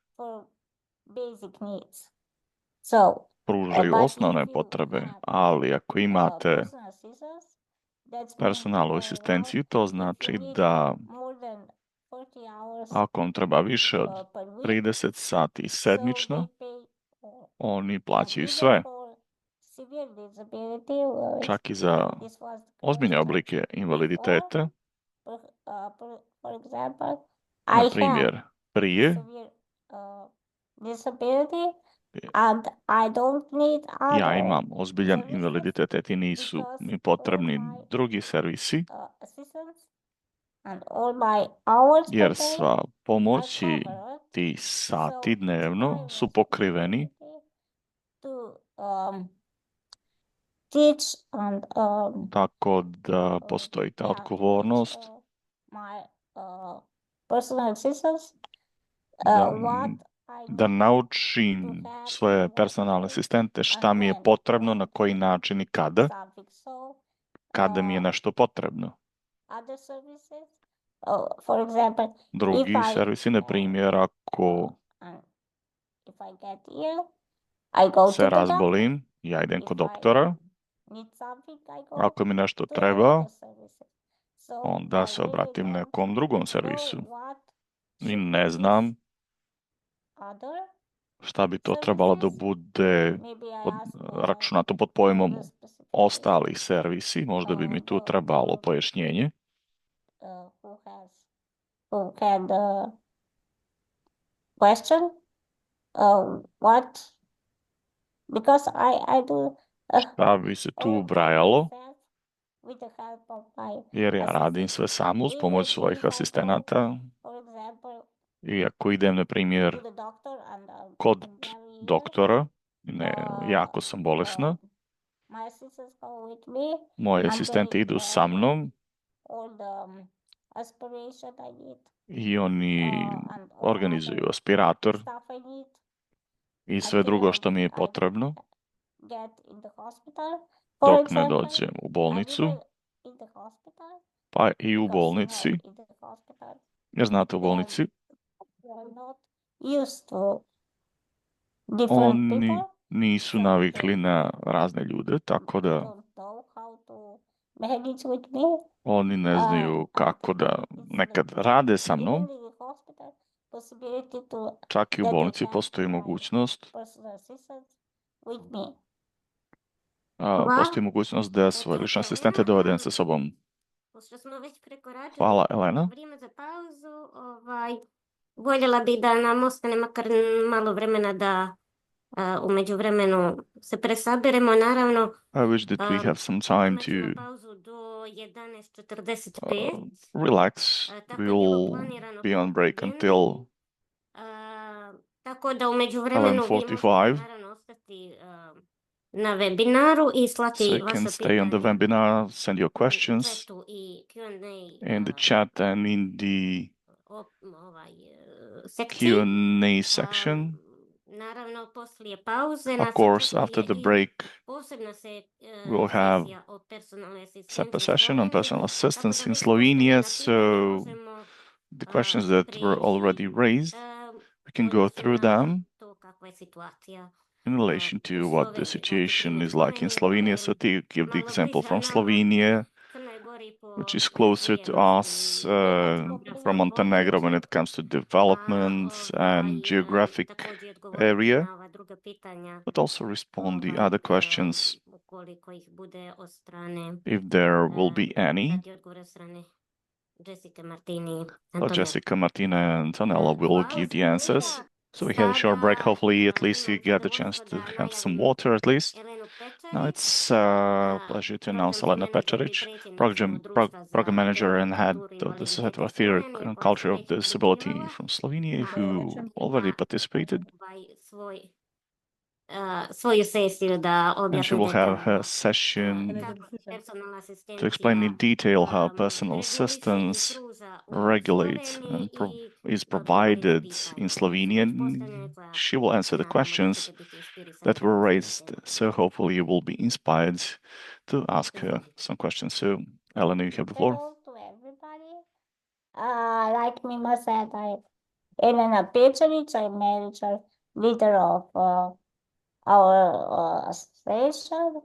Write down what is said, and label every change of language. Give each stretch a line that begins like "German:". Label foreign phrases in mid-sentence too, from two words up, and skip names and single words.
Bosnian: pružaju osnovne potrebe, ali ako imate personalnu asistenciju, to znači da ako vam treba više od 30 sati sedmično, oni plaćaju sve, čak i za ozbiljne oblike invaliditeta. Na primjer, prije
English: disability and I don't need
Bosnian: Ja
English: other
Bosnian: imam ozbiljan
English: services
Bosnian: invaliditet i nisu
English: because
Bosnian: mi potrebni
English: all my
Bosnian: drugi servisi,
English: assistance and all my hours per
Bosnian: jer
English: day
Bosnian: sva
English: are
Bosnian: pomoć i
English: covered.
Bosnian: ti sati
English: So
Bosnian: dnevno
English: it's
Bosnian: su
English: my
Bosnian: pokriveni,
English: to teach and
Bosnian: tako da postoji ta odgovornost
English: my personal assistants
Bosnian: da,
English: what I
Bosnian: da
English: need
Bosnian: naučim
English: to have
Bosnian: svoje
English: in what
Bosnian: personalne
English: way
Bosnian: asistente šta
English: and
Bosnian: mi je
English: when,
Bosnian: potrebno, na koji način i kada,
English: something. So
Bosnian: kada mi je nešto potrebno.
English: other services, for example, if
Bosnian: Drugi
English: I
Bosnian: servisi, na primjer, ako
English: if I get ill, I go to
Bosnian: se
English: the doctor.
Bosnian: razbolim, ja idem
English: If
Bosnian: kod
English: I
Bosnian: doktora.
English: need something, I go
Bosnian: Ako mi nešto
English: to
Bosnian: treba,
English: other services. So
Bosnian: onda
English: I
Bosnian: se
English: really
Bosnian: obratim
English: don't
Bosnian: nekom drugom
English: know
Bosnian: servisu.
English: what I should
Bosnian: ne
English: be
Bosnian: znam
English: other
Bosnian: šta bi to trebalo da
English: services.
Bosnian: bude
English: Maybe I ask
Bosnian: računato pod pojmom
English: the specification
Bosnian: ostali servisi. Možda bi mi tu trebalo pojašnjenje.
English: Who can question what, because I do
Bosnian: Šta bi se tu
English: all
Bosnian: ubrajalo,
English: with the help of my
Bosnian: jer ja radim sve sam uz pomoć svojih asistenata.
English: for example
Bosnian: I ako idem, na primjer,
English: to the doctor and
Bosnian: kod
English: I'm very ill,
Bosnian: doktora, jako sam bolesna,
English: my assistants go with me
Bosnian: moji
English: and
Bosnian: asistenti
English: they
Bosnian: idu sa mnom
English: all the aspiration I need
Bosnian: i oni
English: and all
Bosnian: organizuju
English: other
Bosnian: aspirator
English: stuff I need
Bosnian: i sve drugo što mi je potrebno
English: get in the hospital. For
Bosnian: dok ne
English: example,
Bosnian: dođem u bolnicu,
English: in the hospital,
Bosnian: pa i u
English: because
Bosnian: bolnici,
English: in the hospital
Bosnian: jer znate, u bolnici
English: they are not used to different
Bosnian: oni
English: people.
Bosnian: nisu navikli na razne ljude, tako da
English: Don't know how to manage with me.
Bosnian: oni ne znaju kako da nekad rade sa
English: Even
Bosnian: mnom.
English: in the hospital, possibility to
Bosnian: Čak i u
English: that they
Bosnian: bolnici
English: have
Bosnian: postoji
English: my
Bosnian: mogućnost
English: personal assistants with me.
Bosnian: postoji mogućnost da svoje lične asistente dovedem sa sobom. Pošto smo već prekoračili Hvala, Elena. vrijeme za pauzu, voljela bi da nam ostane makar malo vremena da u međuvremenu se presaberemo, naravno.
English: I wish that we have some time
Bosnian: imat ćemo
English: to
Bosnian: pauzu do 11:45.
English: relax.
Bosnian: Tako je bilo
English: We'll
Bosnian: planirano
English: be on
Bosnian: po
English: break
Bosnian: agendi.
English: until
Bosnian: Tako da u međuvremenu vi možete
English: 11:45.
Bosnian: naravno ostati na webinaru i
English: So
Bosnian: slati
English: you
Bosnian: vaša
English: can stay on the
Bosnian: pitanja
English: webinar, send your
Bosnian: u
English: questions
Bosnian: chatu i Q&A
English: in the chat and in the
Bosnian: sekciji.
English: Q&A section.
Bosnian: Naravno, poslije pauze
English: Of
Bosnian: nas
English: course,
Bosnian: očekuje
English: after the
Bosnian: i
English: break,
Bosnian: posebna
English: we'll have
Bosnian: sesija o personalnoj asistenciji
English: separate
Bosnian: u
English: session on
Bosnian: Sloveniji.
English: personal
Bosnian: Tako da
English: assistance in
Bosnian: već
English: Slovenia.
Bosnian: postavljena
English: So
Bosnian: pitanja možemo
English: the questions that were already raised, we can go through them
Bosnian: to kakva je situacija
English: in relation to
Bosnian: u
English: what the
Bosnian: Sloveniji.
English: situation
Bosnian: Znači,
English: is like in Slovenia. So to give the
Bosnian: malo
English: example
Bosnian: bliže
English: from
Bosnian: nama,
English: Slovenia,
Bosnian: Crnoj Gori po
English: which is closer to us
Bosnian: razvijenosti
English: from Montenegro when it comes to development and geographic
Bosnian: također odgovoriti
English: area,
Bosnian: na ova druga pitanja
English: but also respond the other questions
Bosnian: ukoliko ih bude od strane
English: if there will be any.
Bosnian: dati odgovore od strane Jessica, Martini,
English: Well,
Bosnian: Antonella.
English: Jessica, Martina, and Antonella will give the answers. So we had a short break. Hopefully, at least you get the chance to have some water, at least.
Bosnian: Elenu Pečarič,
English: Now it's a pleasure to announce Elena Pečarič, program manager and head of the Society for Theory and Culture of Disability from Slovenia, who already participated.
Bosnian: Svoju sesiju da
English: And she
Bosnian: objasni
English: will have
Bosnian: detaljno
English: her session
Bosnian: kako personalna
English: to explain in
Bosnian: asistencija
English: detail how personal
Bosnian: reguliše i
English: assistance
Bosnian: pruža u
English: regulates
Bosnian: Sloveniji
English: and
Bosnian: i
English: is
Bosnian: odgovoriti
English: provided
Bosnian: pitanja
English: in
Bosnian: koja su
English: Slovenia.
Bosnian: već postavljene, koja
English: She will answer the
Bosnian: naravno
English: questions
Bosnian: ćete biti inspirisani
English: that
Bosnian: da
English: were
Bosnian: postavite
English: raised. So hopefully you will be inspired to ask her some questions. So Elena, you have the floor. Hello to everybody. Like Mima said, I'm Elena Pečarič, I'm manager, leader of our association.